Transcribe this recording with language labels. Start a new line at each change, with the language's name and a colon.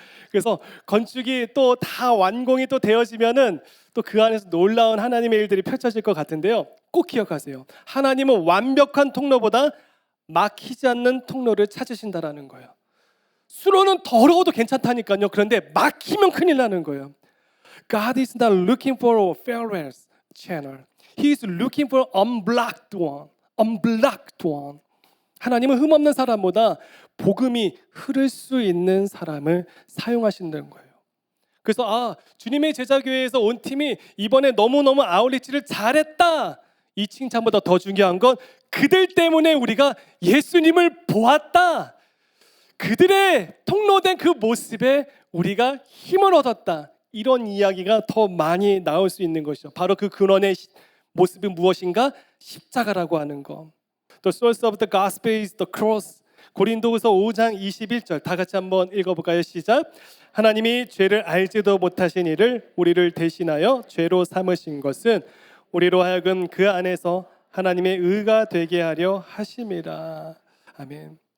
Korean: 그래서 건축이 또 다 완공이 또 되어지면은 또 그 안에서 놀라운 하나님의 일들이 펼쳐질 것 같은데요. 꼭 기억하세요. 하나님은 완벽한 통로보다 막히지 않는 통로를 찾으신다라는 거예요. 수로는 더러워도 괜찮다니까요. 그런데 막히면 큰일 나는 거예요.
English: God is not looking for a fearless channel. He is looking for unblocked one. unblocked one.
Korean: 하나님은 흠없는 사람보다 복음이 흐를 수 있는 사람을 사용하신다는 거예요. 그래서 주님의 제자교회에서 온 팀이 이번에 너무너무 아웃리치를 잘했다. 이 칭찬보다 더 중요한 건 그들 때문에 우리가 예수님을 보았다. 그들의 통로된 그 모습에 우리가 힘을 얻었다. 이런 이야기가 더 많이 나올 수 있는 것이죠. 바로 그 근원의 모습이 무엇인가? 십자가라고 하는 거.
English: The source of the gospel is the cross.
Korean: 고린도후서 5장 21절 다 같이 한번 읽어볼까요? 시작. 하나님이 죄를 알지도 못하신 이를 우리를 대신하여 죄로 삼으신 것은 우리로 하여금 그 안에서 하나님의 의가 되게 하려 하심이라. 아멘.